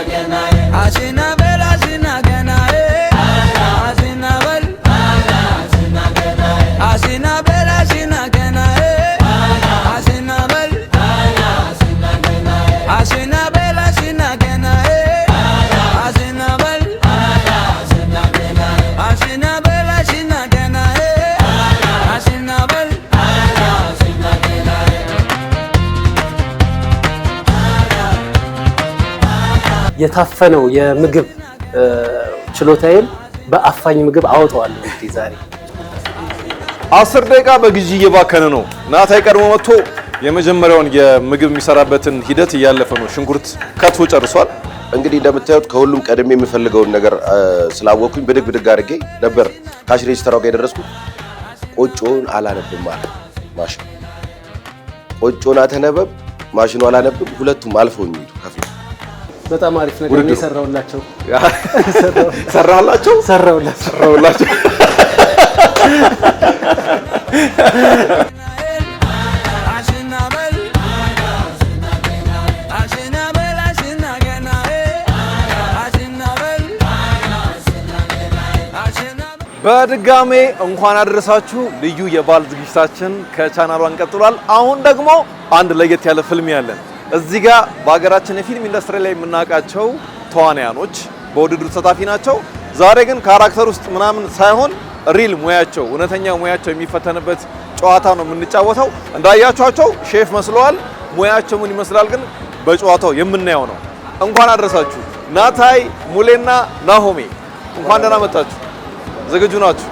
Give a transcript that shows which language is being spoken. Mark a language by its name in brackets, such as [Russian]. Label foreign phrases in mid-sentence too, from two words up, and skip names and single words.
[Amharic] ganae, ashina bela ashina ganae, ashina bel, ashina ganae, ashina bela ashina ganae, ashina bel, ashina ganae, ashina bela ashina ganae, ashina bel, ashina ganae, ashina bela ashina ganae, ashina bel, ashina ganae. የታፈነው የምግብ ችሎታዬን በአፋኝ ምግብ አወጣዋለሁ። እንግዲህ ዛሬ 10 ደቂቃ በግዢ እየባከነ ነው። ናታይ ቀድሞ መጥቶ የመጀመሪያውን የምግብ የሚሰራበትን ሂደት እያለፈ ነው። ሽንኩርት ከትፎ ጨርሷል። እንግዲህ እንደምታዩት ከሁሉም ቀድሜ የምፈልገውን ነገር ስላወኩኝ ብድግ አድርጌ ነበር ካሽ ሬጅስተራው ጋር የደረስኩት። ቆጮን አላነብም ማለት ማሽኑ ቆጮን አተነበብ ማሽኑ አላነብም። ሁለቱም አልፈው የሚሄዱ ከፊት በጣም አሪፍ ነገር ነው የሰራውላቸው። ሰራላቸው ሰራውላቸው Ashina bel, ashina ganae, ashina bel, ashina ganae, ashina bel, ashina ganae, ashina bel. በድጋሜ እንኳን አደረሳችሁ። ልዩ የበዓል ዝግጅታችን ከቻናሏን ቀጥሏል። አሁን ደግሞ አንድ ለየት ያለ ፊልም ያለን እዚህ ጋር በሀገራችን የፊልም ኢንዱስትሪ ላይ የምናውቃቸው ተዋናያኖች በውድድሩ ተሳታፊ ናቸው። ዛሬ ግን ካራክተር ውስጥ ምናምን ሳይሆን ሪል ሙያቸው እውነተኛ ሙያቸው የሚፈተንበት ጨዋታ ነው የምንጫወተው። እንዳያችኋቸው ሼፍ መስለዋል። ሙያቸው ምን ይመስላል ግን በጨዋታው የምናየው ነው። እንኳን አደረሳችሁ ናታይ፣ ሙሌና ናሆሜ። እንኳን ደህና መጣችሁ። ዝግጁ ናችሁ?